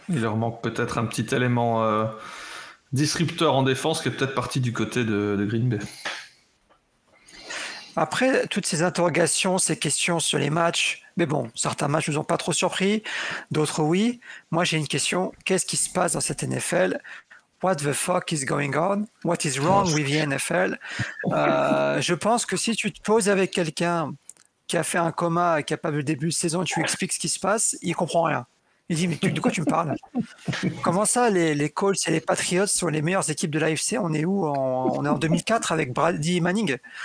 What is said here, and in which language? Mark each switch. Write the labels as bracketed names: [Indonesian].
[French] Il leur manque peut-être un petit élément disrupteur en défense qui est peut-être parti du côté de Green Bay. Après, toutes ces interrogations, ces questions sur les matchs, mais bon, certains matchs ne nous ont pas trop surpris, d'autres oui. Moi, j'ai une question. Qu'est-ce qui se passe dans cette NFL ? [English] What the fuck is going on? What is wrong with the NFL? [French] Je pense que si tu te poses avec quelqu'un qui a fait un coma et qui n'a pas vu le début de saison et tu lui expliques ce qui se passe, il ne comprend rien. Il dit, mais de quoi tu me parles? Comment ça, les Colts et les Patriots sont les meilleures équipes de l'AFC? On est où? On est en 2004 avec Brady Manning.